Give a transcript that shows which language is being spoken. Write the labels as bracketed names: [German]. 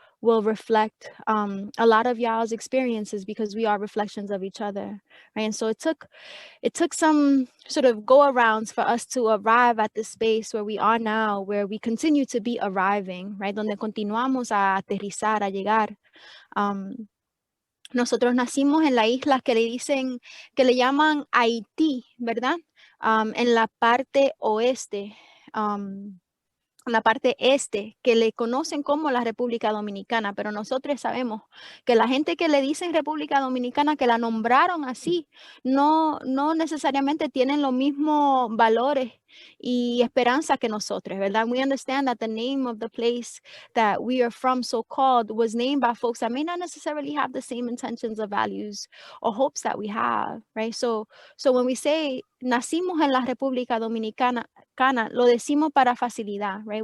[English] will reflect a lot of y'all's experiences, because we are reflections of each other, right? And so it took some sort of go-arounds for us to arrive at this space where we are now, where we continue to be arriving, right? [Spanish] Donde continuamos a aterrizar, a llegar. Nosotros nacimos en la isla que le llaman Haití, ¿verdad? En la parte oeste, en la parte este, que le conocen como la República Dominicana, pero nosotros sabemos que la gente que le dicen República Dominicana, que la nombraron así, no necesariamente tienen los mismos valores y esperanza que nosotros, ¿verdad? [English] We understand that the name of the place that we are from, so-called, was named by folks that may not necessarily have the same intentions or values or hopes that we have, right? [Spanish] So when we say nacimos en la República Dominicana, lo decimos para facilidad, right?